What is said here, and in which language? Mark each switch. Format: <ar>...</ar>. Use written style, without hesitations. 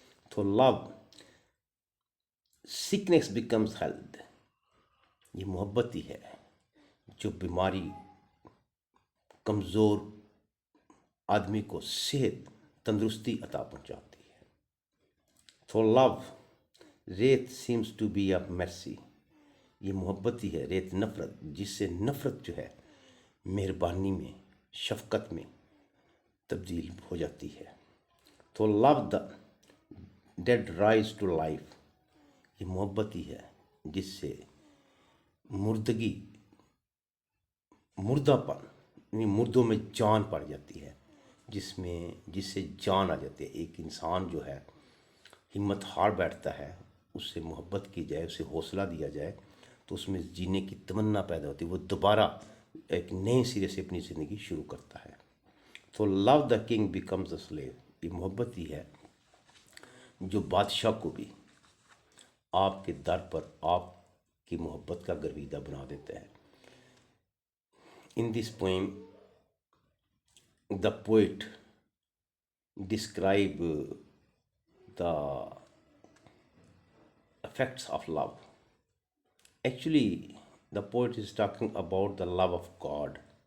<en>Through love sickness becomes health.</en> <ur>یہ محبت ہی ہے جو بیماری، کمزور آدمی کو صحت، تندرستی عطا پہنچاتی ہے.</ur> <en>Through love wrath seems to be a mercy.</en> <ur>یہ محبت ہی ہے، ریت نفرت، جس سے نفرت جو ہے مہربانی میں، شفقت میں تبدیل ہو جاتی ہے.</ur> <en>Through love the dead rise to life.</en> <ur>یہ محبت ہی ہے جس سے مردگی، مردہ پن، یعنی مردوں میں جان پڑ جاتی ہے، جس سے جان آ جاتی ہے. ایک انسان جو ہے ہمت ہار بیٹھتا ہے، اس سے محبت کی جائے، اسے حوصلہ دیا جائے تو اس میں جینے کی تمنا پیدا ہوتی ہے، وہ دوبارہ ایک نئے سرے سے اپنی زندگی شروع کرتا ہے.</ur> <en>Through love the king becomes a slave.</en> <ur>یہ محبت ہی ہے جو بادشاہ کو بھی آپ کے در پر آپ کی محبت کا گرویدہ بنا دیتا ہے.</ur> <en>In this poem, the poet describe the effects of love. Actually, the poet is talking about the love of God.</en>